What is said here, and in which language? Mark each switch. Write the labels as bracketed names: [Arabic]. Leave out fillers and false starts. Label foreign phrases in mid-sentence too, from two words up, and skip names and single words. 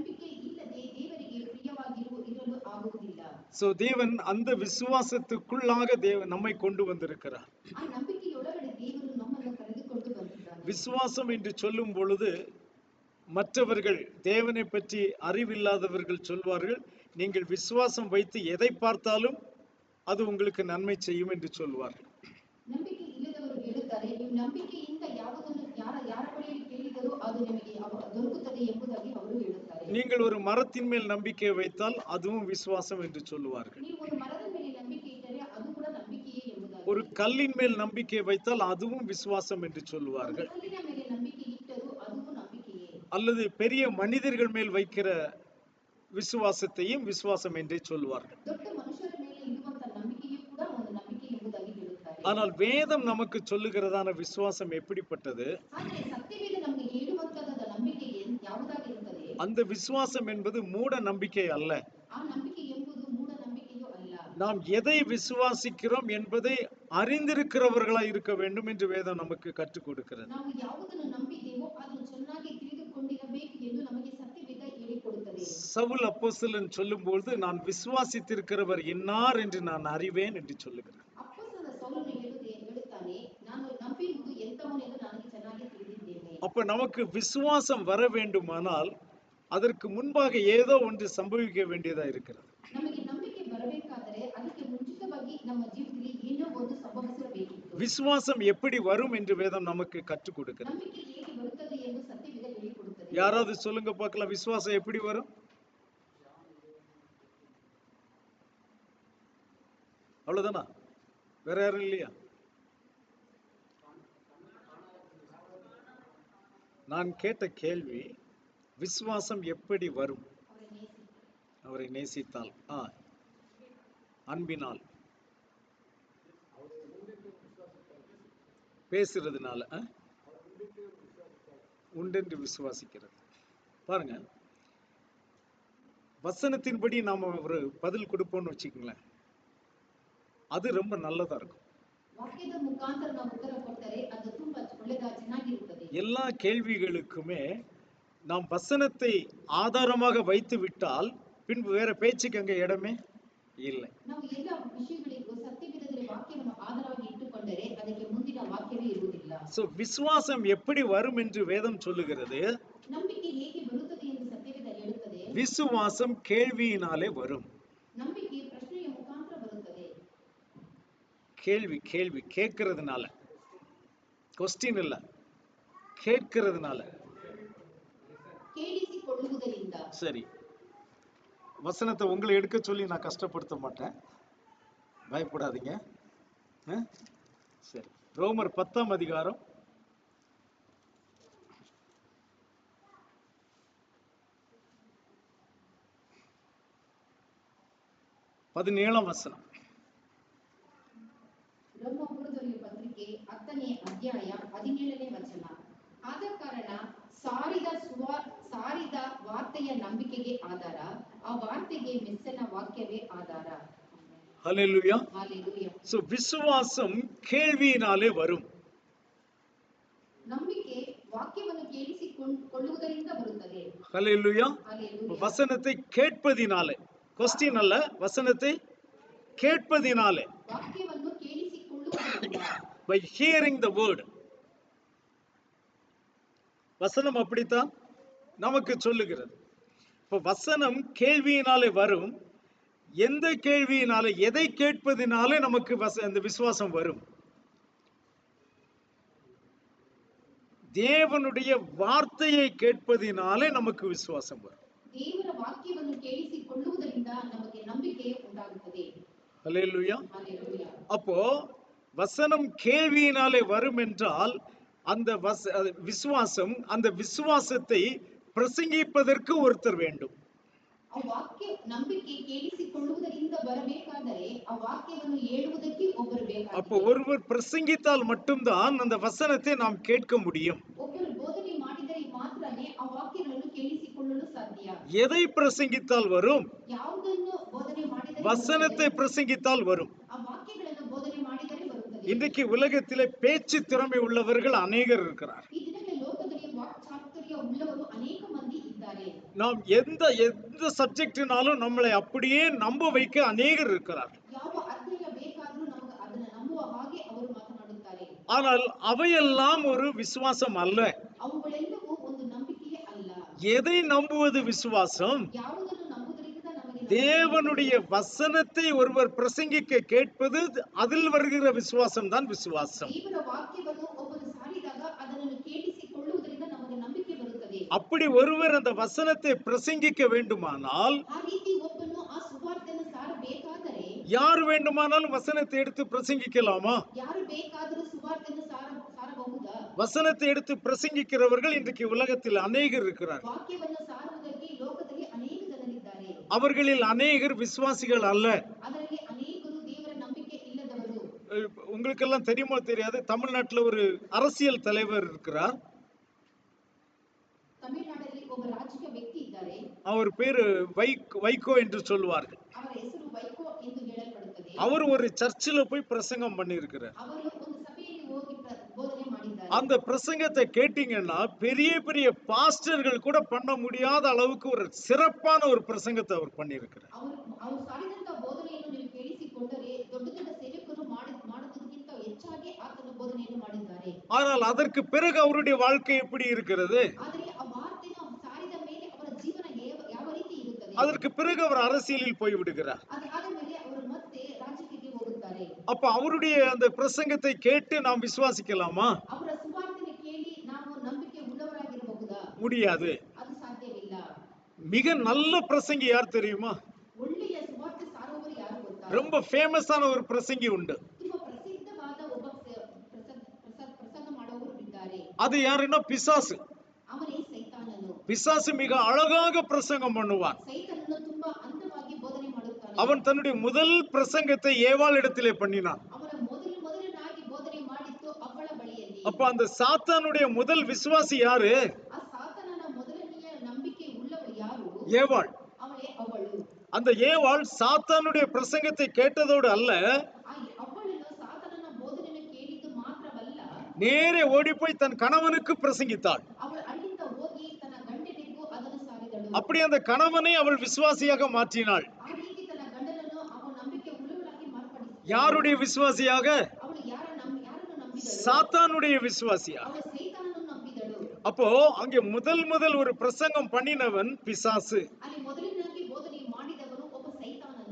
[Tamil] சோ தேவன் அந்த விசுவாசத்துக்குள்ளாக நம்மை கொண்டு வந்திருக்கிறார். விசுவாசம் என்று சொல்லும் பொழுது மற்றவர்கள், தேவனை பற்றி அறிவில்லாதவர்கள் சொல்வார்கள், நீங்கள் விசுவாசம் வைத்து எதை பார்த்தாலும் அது உங்களுக்கு நன்மை செய்யும் என்று சொல்வார்கள். [Kannada] ನಂಬಿಕೆ ಇಲ್ಲದವರು ಹೇಳುತ್ತಾರೆ, ನೀವು ನಂಬಿಕೆಯಿಂದ ಯಾವುದನ್ನು ಯಾರ ಬಳಿಯಲ್ಲಿ ಕೇಳಿದರೂ ಅದು ನಿಮಗೆ ದೊರಕುತ್ತದೆ ಎಂಬುದಾಗಿ ಅವರು ಹೇಳುತ್ತಾರೆ. [Tamil] நீங்கள் ஒரு மரத்தின் மேல் நம்பிக்கை வைத்தால் அதுவும் விசுவாசம் என்று சொல்லுவார்கள். [Kannada] ನೀವು ಒಂದು ಮರದ ಮೇಲೆ ನಂಬಿಕೆ ಇಟ್ಟರೆ ಅದು ಕೂಡ ನಂಬಿಕೆಯೇ ಎಂಬುದಾಗಿ. [Tamil] ஒரு கல்லின் மேல் நம்பிக்கை வைத்தால் அதுவும் விசுவாசம் என்று சொல்லுவார்கள். [Kannada] ಕಲ್ಲಿನ ಮೇಲೆ ನಂಬಿಕೆ ಇಟ್ಟರೂ ಅದು ನಂಬಿಕೆಯೇ. [Tamil] அல்லது பெரிய மனிதர்கள் மேல் வைக்கிற விசுவாசத்தையும் விசுவாசம் என்றே சொல்வார்கள். [Kannada] ದೊಡ್ಡ ಮನುಷ್ಯರ ಮೇಲೆ ಇಡುವಂತ ನಂಬಿಕೆಯೂ ಕೂಡ ಒಂದು ನಂಬಿಕೆ ಎಂಬುದಾಗಿ ಹೇಳುತ್ತಾರೆ. [Tamil] ஆனால் வேதம் நமக்கு சொல்லுகிறதான விசுவாசம் எப்படிப்பட்டது? [Kannada] ಆದರೆ ಸತ್ಯವೇದ ನಮಗೆ ಹೇಳುವಂತದ ನಂಬಿಕೆ ಯಾವುದಾಗಿರುತ್ತದೆ? [Tamil] அந்த விசுவாசம் என்பது மூட நம்பிக்கை அல்ல. [Kannada] ಆ ನಂಬಿಕೆ ಎಂಬುದು ಮೂಢ ನಂಬಿಕೆಯೂ ಅಲ್ಲ. [Tamil] நாம் எதை விசுவாசிக்கிறோம் என்பதை அறிந்திருக்கிறவர்களாய் இருக்க வேண்டும் என்று வேதம் நமக்கு கற்றுக் கொடுக்கிறது. [Kannada] ನಾವು ಯಾವುದನ್ನು ನಂಬಿದ್ದೇವೋ ಅದನ್ನು ಚೆನ್ನಾಗಿ ತಿಳಿದುಕೊಂಡಿರಬೇಕು ಎಂದು ನಮಗೆ ಸತ್ಯವೇದ ಹೇಳಿಕೊಡುತ್ತದೆ. [Tamil] சவுல் அப்போஸ்தலன் சொல்லும்போது நான் விசுவாசித்திருக்கிறவர் இன்னார் என்று நான் அறிவேன் என்று சொல்லுகிறார். [Kannada] ಅಪ್ಪಸ್ತಲ ಸೌಲನು ಹೇಳುತ್ತಾನೆ, ನಾನು ನಂಬಿರುವುದು ಎಂತವನು ಎಂದು ನನಗೆ ಚೆನ್ನಾಗಿ ತಿಳಿದಿದ್ದೇನೆ. [Tamil] அப்ப நமக்கு விசுவாசம் வர வேண்டுமானால் அதற்கு முன்பாக ஏதோ ஒன்று சம்பவிக்க வேண்டியதா இருக்கிறது. [Kannada] ನಮಗೆ ನಂಬಿಕೆ ಬರಬೇಕಾದರೆ ಅದಕ್ಕೆ ಮುಂಚಿತವಾಗಿ ನಮ್ಮ ಜೀವಿತದಲ್ಲಿ ಏನೋ ಒಂದು ಸಂಭವಿಸಬೇಕಿತ್ತು. [Tamil] விசுவாசம் எப்படி வரும் என்று வேதம் நமக்கு கற்றுக் கொடுக்கிறது. [Kannada] ನಂಬಿಕೆ ಹೇಗೆ ಬರುತ್ತದೆ ಎಂದು ಸತ್ಯವೇದ ಹೇಳಿಕೊಡುತ್ತದೆ. [Tamil] யாராவது சொல்லுங்க பார்க்கலாம், விசுவாசம் எப்படி வரும்? அவ்வளவுதானா? வேற யாரும் இல்லையா? நான் கேட்ட கேள்வி, விசுவாசம் எப்படி வரும்? அவரை நேசித்தால், அன்பினால், பேசுறதுனால, உண்டென்று விசுவாசிக்கிறது. பாருங்க, வசனத்தின்படி நாம ஒரு பதில் கொடுப்போம்னு வச்சுக்கோங்களேன், அது ரொம்ப நல்லதா இருக்கும். [Kannada] ವಾಕ್ಯದ ಮುಖಾಂತರ ನಾವು ಉತ್ತರ ಕೊಟ್ಟರೆ ಅದು ತುಂಬಾ ಚೆನ್ನಾಗಿರುತ್ತದೆ. [Tamil] எல்லா கேள்விகளுக்குமே நாம் வசனத்தை ஆதாரமாக வைத்து விட்டால் பின்பு வேற பேச்சுக்கு அங்க இடமே இல்லை. [Kannada] ನಾವು ಎಲ್ಲ ವಿಷಯಗಳಿಗೂ ಸತ್ಯವೇದದಲ್ಲಿ ವಾಕ್ಯವನ್ನು ಆಧಾರವಾಗಿ ಇಟ್ಟುಕೊಂಡರೆ ಅದಕ್ಕೆ ಮುಂದಿನ ವಾಕ್ಯವೇ ಇರುವುದಿಲ್ಲ. [Tamil] சோ விசுவாசம் எப்படி வரும் என்று வேதம் சொல்லுகிறது. [Kannada] ನಂಬಿಕೆ ಹೇಗೆ ಬರುತ್ತದೆ ಎಂದು ಸತ್ಯವೇದ ಹೇಳುತ್ತದೆ. [Tamil] விசுவாசம் கேள்வியினாலே வரும். [Kannada] ನಂಬಿಕೆ ಪ್ರಶ್ನೆಯ ಮುಖಾಂತರ ಬರುತ್ತದೆ. [Tamil] கேள்வி கேட்கிறதுனால, क्वेश्चन இல்ல, கேட்கிறதுனால. [Kannada] ಕೇಳಿಸಿಕೊಳ್ಳುವುದರಿಂದ. [Tamil] சரி, வசனத்தை உங்களை எடுக்க சொல்லி நான் கஷ்டப்படுத்த மாட்டேன், பயப்படாதீங்க. சரி, ரோமர் 10ஆம் அதிகாரம் 17ஆம் வசனம். [Kannada] ರೋಮಾಪುರದಲ್ಲಿಯ ಪತ್ರಿಕೆ 10ನೇ ಅಧ್ಯಾಯ 17ನೇ ವಚನ. ಆದ ಕಾರಣ ಸಾರಿದ ವಾರ್ತೆಯ ನಂಬಿಕೆಗೆ ಆಧಾರ, ಆ ವಾರ್ತೆಗೆ ಮೆಸ್ಸನ ವಾಕ್ಯವೇ ಆಧಾರ. [Tamil] ஹல்லேலூயா. ஹல்லேலூயா. சோ விசுவாசம் கேள்வியினாலே வரும். [Kannada] ನಂಬಿಕೆ ವಾಕ್ಯವನ್ನು ಕೇಳಿಸಿಕೊಳ್ಳುವುದರಿಂದ ಬರುತ್ತದೆ. [Tamil] ஹல்லேலூயா. ஹல்லேலூயா. வசனத்தை கேட்பதினாலே, क्वेश्चन அல்ல, வசனத்தை கேட்பதினாலே, [Kannada] ವಾಕ್ಯವನ್ನು ಕೇಳಿಸಿಕೊಳ್ಳುವುದರಿಂದ, [English] by hearing the word. [Tamil] வசனம் அப்படித்தான் நமக்கு சொல்லுகிறது. இப்ப வசனம் கேள்வியினாலே வரும். எந்த கேள்வியினாலே, எதை கேட்பதினாலே நமக்கு அந்த விசுவாசம் வரும்? தேவனுடைய வார்த்தையை கேட்பதினாலே நமக்கு விசுவாசம் வரும். [Kannada] ದೇವರ ವಾಕ್ಯವನ್ನು ಕೇಳಿಸಿಕೊಳ್ಳುವುದರಿಂದ ನಮಗೆ ನಂಬಿಕೆ ಉಂಟಾಗುತ್ತದೆ. [Tamil] ஹல்லேலூயா. ஹல்லேலூயா. அப்போ வசனம் கேள்வியினாலே வரும் என்றால் அந்த விசுவாசம், அந்த விசுவாசத்தை பிரசங்கிப்பதற்கு ஒருத்தர் வேண்டும். [Kannada] ಆ ವಾಕ್ಯ ನಂಬಿಕೆ ಕೇಳಿಸಿಕೊಳ್ಳುವುದರಿಂದ ಬರಬೇಕಾದರೆ ಆ ವಾಕ್ಯವನ್ನು ಹೇಳುವುದಕ್ಕೆ ಒಬ್ಬರು ಬೇಕಾಗುತ್ತದೆ. [Tamil] அப்போ ஒருவர் பிரசங்கித்தால் மட்டும்தான் அந்த வசனத்தை நாம் கேட்க முடியும். [Kannada] ಒಬ್ಬರು ಬೋಧನೆ ಮಾಡಿದರೆ ಮಾತ್ರನೇ ಆ ವಾಕ್ಯಗಳನ್ನು ಕೇಳಿಸಿಕೊಳ್ಳಲು ಸಾಧ್ಯ. [Tamil] எதை பிரசங்கித்தால் வரும்? [Kannada] ಯಾವುದನ್ನು ಬೋಧನೆ ಮಾಡಿದರೆ, [Tamil] வசனத்தை பிரசங்கித்தால் வரும். [Kannada] ಆ ವಾಕ್ಯಗಳನ್ನು ಬೋಧನೆ ಮಾಡಿದರೆ ಬರುತ್ತದೆ. [Tamil] இன்றைக்கு உலகத்திலே பேச்சு திறமை உள்ளவர்கள் அநேகர் இருக்கிறார். [Kannada] ಈ ದಿನಗಳ ಲೋಕದಲ್ಲಿ ವಾಕ್ಚಾತುರ್ಯ ಉಳ್ಳವರು ಅನೇಕ ಮಂದಿ ಇದ್ದಾರೆ. [Tamil] நாம் எந்த சப்ஜெக்ட்னாலும் நம்மளை அப்படியே நம்ப வைக்க அநேகர் இருக்கிறார். [Kannada] ಯಾವ ಅಧ್ಯಯನ ಬೇಕಾದರೂ ನಮಗೆ ಅದನ್ನು ನಂಬುವ ಹಾಗೆ ಅವರು ಮಾತನಾಡುತ್ತಾರೆ. [Tamil] ஆனால் அவையெல்லாம் ஒரு விசுவாசம் அல்ல. [Kannada] ಅವುಗಳೆಲ್ಲವೂ ಒಂದು ನಂಬಿಕೆಯೇ ಅಲ್ಲ. [Tamil] எதை நம்புவது விசுவாசம்? [Kannada] ಯಾವುದನ್ನು ನಂಬುವುದರಿಂದ ನಮಗೆ [Tamil] தேவனுடைய வசனத்தை ஒருவர் பிரசங்கிக்க கேட்பது, அதில் வருகிற விசுவாசம் தான் விசுவாசம். [Kannada] ದೇವರ ವಾಕ್ಯವನ್ನು ಒಬ್ಬರು ಸಾರಿದಾಗ ಅದನ್ನು ಕೇಳಿಸಿಕೊಳ್ಳುವುದರಿಂದ ನಮಗೆ ನಂಬಿಕೆ ಬರುತ್ತದೆ. [Tamil] அப்படி ஒருவர் அந்த வசனத்தை பிரசங்கிக்க வேண்டுமானால், [Kannada] ಆ ರೀತಿ ಒಬ್ಬನು ಆ ಸುವಾರ್ತೆಯನ್ನು ಸಾರಬೇಕಾದರೆ, [Tamil] யார் வேண்டுமானாலும் வசனத்தை எடுத்து பிரசங்கிக்கலாமா? [Kannada] ಯಾರು ಬೇಕಾದರೂ ಸುವಾರ್ತೆಯನ್ನು ಸಾರಬಹುದಾ? [Tamil] வசனத்தை எடுத்து பிரசங்கிக்கிறவர்கள் இன்றைக்கு உலகத்தில் அநேகர் இருக்கிறார். [Kannada] ವಾಕ್ಯವನ್ನು ಸಾರುವುದಕ್ಕೆ ಈ ಲೋಕದಲ್ಲಿ ಅನೇಕ ಜನರಿದ್ದಾರೆ. [Tamil] அவர்களில் அநேகர் விசுவாசிகள் அல்ல. [Kannada] ಅದರಲ್ಲಿ ಅನೇಕರು ದೇವರ ನಂಬಿಕೆ ಇಲ್ಲದವರು. [Tamil] உங்களுக்கெல்லாம் தெரியுமோ தெரியாது, தமிழ்நாட்டில் ஒரு அரசியல் தலைவர் இருக்கிறார். [Kannada] ತಮಿಳುನಾಡಲ್ಲಿ ಒಬ್ಬ ರಾಜಕೀಯ ವ್ಯಕ್ತಿ ಇದ್ದಾರೆ. [Tamil] அவர் பேரு வைகோ என்று சொல்லுவார்கள். [Kannada] ಅವರ ಹೆಸರು ವೈಕೋ ಎಂದು ಹೇಳಲ್ಪಡುತ್ತದೆ. [Tamil] அவர் ஒரு சர்ச்சில் போய் பிரசங்கம் பண்ணி இருக்கிறார். [Kannada] ಅವರು ಒಂದು ಸಭೆಯಲ್ಲಿ ಹೋಗಿ ಬೋಧನೆ ಮಾಡಿದ್ದಾರೆ. [Tamil] அந்த பிரசங்கத்தை கேட்டீங்கன்னா பெரிய பெரிய பாஸ்டர்கள் கூட பண்ண முடியாத அளவுக்கு ஒரு சிறப்பான ஒரு பிரசங்கத்தை அவர் பண்ணி இருக்கிறார். [Kannada] ಅವರು ಸಾರಿದಂತ ಬೋಧನೆಯನ್ನು ನೀವು ಕೇಳಿಸಿಕೊಂಡರೆ ದೊಡ್ಡ ದೊಡ್ಡ ಸೇವಕರು ಮಾಡುವುದಕ್ಕಿಂತ ಹೆಚ್ಚಾಗಿ ಆತನ ಬೋಧನೆಯನ್ನು ಮಾಡಿದ್ದಾರೆ. [Tamil] ஆனால் அதற்கு பிறகு அவருடைய வாழ்க்கை எப்படி இருக்கிறது? [Kannada] ಆದರೆ ಆ ವಾರ್ತೆಯನ್ನು ಸಾರಿದ ಮೇಲೆ ಅವರ ಜೀವನ ಯಾವ ರೀತಿ ಇರುತ್ತದೆ? [Tamil] அதற்கு பிறகு அவர் அரசியலில் போய் விடுகிறார். [Kannada] ಅದಾದ ಮೇಲೆ ಅವರು ಮತ್ತೆ ರಾಜಕೀಯಕ್ಕೆ ಹೋಗುತ್ತಾರೆ. [Tamil] அப்ப அவருடைய அந்த பிரசங்கத்தை கேட்டு நாம் விசுவாசிக்கலாமா? [Kannada] ಅವರ ಸುವಾರ್ತೆಯನ್ನು ಕೇಳಿ ನಾವು ನಂಬಿಕೆ ಉಳ್ಳವರಾಗಿರಬಹುದಾ? [Tamil] முடியாது. [Kannada] ಅದು ಸಾಧ್ಯವಿಲ್ಲ. [Tamil] மிக நல்ல பிரசங்கி யார் தெரியுமா? [Kannada] ಒಳ್ಳೆಯ ಸುವಾರ್ತೆ ಸಾರುವವರು ಯಾರು ಗೊತ್ತಾ? [Tamil] ரொம்ப ஃபேமஸான ஒரு பிரசங்கி உண்டு. [Kannada] ತುಂಬಾ ಪ್ರಸಿದ್ಧವಾದ ಒಬ್ಬ ಪ್ರಸಂಗ ಮಾಡುವವರು ಇದ್ದಾರೆ. [Tamil] அது யாருன்னா பிசாசு. [Kannada] ಅವನೇ ಸೈತಾನನು. [Tamil] பிசாசு மிக அழகாக பிரசங்கம் பண்ணுவான். [Kannada] ಸೈತಾನನು ತುಂಬಾ ಅಂದವಾಗಿ ಬೋಧನೆ ಮಾಡುತ್ತಾನೆ. [Tamil] அவன் தன்னுடைய முதல் பிரசங்கத்தை ஏவாள் இடத்திலே பண்ணினான். [Kannada] ಅವನ ಮೊದಲನಾಗಿ ಬೋಧನೆ ಮಾಡಿದ್ದು ಅವಳ ಬಳಿಯಲ್ಲಿ. [Tamil] அப்ப அந்த சாத்தானுடைய முதல் விசுவாசி யாரு? [Kannada] ಆ ಸಾತಾನನ ಮೊದಲನೆಯ ನಂಬಿಕೆ ಉಳ್ಳವಳು ಯಾರು? [Tamil] ஏவாள். [Kannada] ಅವಳೇ ಅವಳು. [Tamil] அந்த ஏவாள் சாத்தானுடைய பிரசங்கத்தை கேட்டதோடு அல்ல, [Kannada] ಅವಳು ಸಾತಾನನ ಬೋಧನೆಯನ್ನು ಕೇಳಿದ್ದು ಮಾತ್ರವಲ್ಲ, [Tamil] நேரே ஓடி போய் தன் கணவனுக்கு பிரசங்கித்தாள். [Kannada] ಅವಳು ಅಲ್ಲಿಂದ ಹೋಗಿ ತನ್ನ ಗಂಡನಿಗೂ ಅದನ್ನು ಸಾರಿದಳು. [Tamil] அப்படி அந்த கணவனை அவள் விசுவாசியாக மாற்றினாள். [Kannada] ಆ ರೀತಿ ತನ್ನ ಗಂಡನನ್ನು ಅವಳು ನಂಬಿಕೆ ಉಳ್ಳವಳಾಗಿ ಮಾರ್ಪಡಿಸಿದಳು. [Tamil] யாருடைய விசுவாசியாக? [Kannada] ಅವಳು ಯಾರನ್ನು ನಂಬಿದಳು? [Tamil] சாத்தானுடைய விசுவாசியாக. [Kannada] ಅವಳು ಸೈತಾನನನ್ನು ನಂಬಿದಳು. [Tamil] அப்போ அங்கே முதல் ஒரு பிரசங்கம் பண்ணினவன் பிசாசு. [Kannada] ಅಲ್ಲಿ ಮೊದಲನಾಗಿ ಬೋಧನೆ ಮಾಡಿದವನು ಒಬ್ಬ ಸೈತಾನನು.